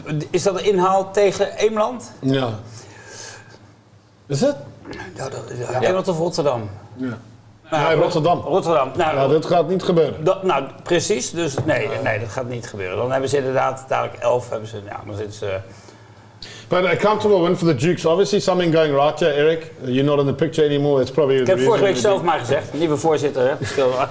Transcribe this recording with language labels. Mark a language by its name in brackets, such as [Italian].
[Dutch] Is dat een inhaal tegen Eemland? Ja. Is het? Ja, Eemland of Rotterdam? Ja. Nou, Rotterdam. Rotterdam. Nou, dat gaat niet gebeuren. Nou, precies. Dus nee, dat gaat niet gebeuren. Dan hebben ze inderdaad dadelijk 11. Dan zitten ze [English] But a comfortable win for the Dukes. Obviously something going right here, Eric. You're not in the picture anymore. It's probably [Dutch] Ik heb vorige week zelf maar gezegd, nieuwe voorzitter. Hè?